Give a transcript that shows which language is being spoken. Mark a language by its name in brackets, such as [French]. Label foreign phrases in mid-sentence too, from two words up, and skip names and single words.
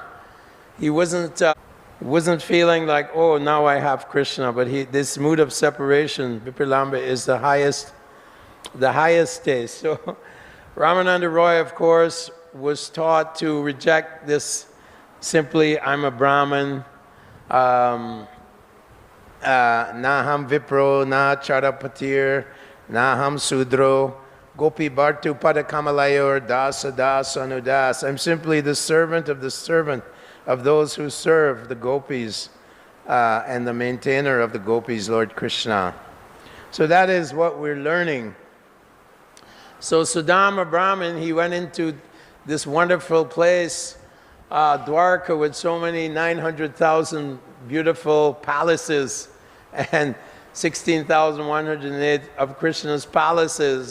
[English] He wasn't feeling like, oh, now I have Krishna, but this mood of separation, Vipralamba, is the highest taste. So Ramananda Roy, of course, was taught to reject this simply, I'm a Brahmin, [Sanskrit] न हं विप्रो, न चरपतिर्, न हं शूद्रो, गोपी भर्तु पदकमलयुर्, दास दास अनुदास. [English] I'm simply the servant of those who serve the gopis, and the maintainer of the gopis, Lord Krishna. So that is what we're learning. So Sudama Brahmin, he went into this wonderful place, Dwarka, with so many 900,000 beautiful palaces and 16,108 of Krishna's palaces.